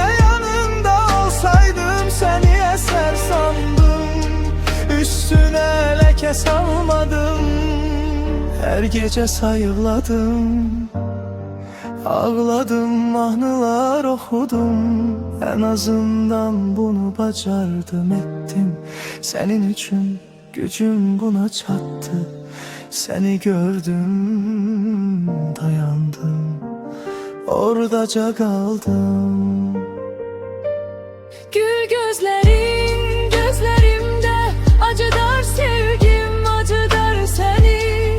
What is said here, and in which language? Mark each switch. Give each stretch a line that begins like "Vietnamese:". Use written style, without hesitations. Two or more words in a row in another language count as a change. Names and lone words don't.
Azerbaijani: Yanında olsaydım səni əsər sandım, üstünə ləkə salmadım. Hər gecə sayıqladım, ağladım, mahnılar oxudum. Ən azından bunu bacardım, ettim sənin üçün. Gücüm buna çattı, seni gördüm, dayandım, oradaca kaldım.
Turkish: Gül gözlerin gözlerimde, acıdar sevgim acıdar seni.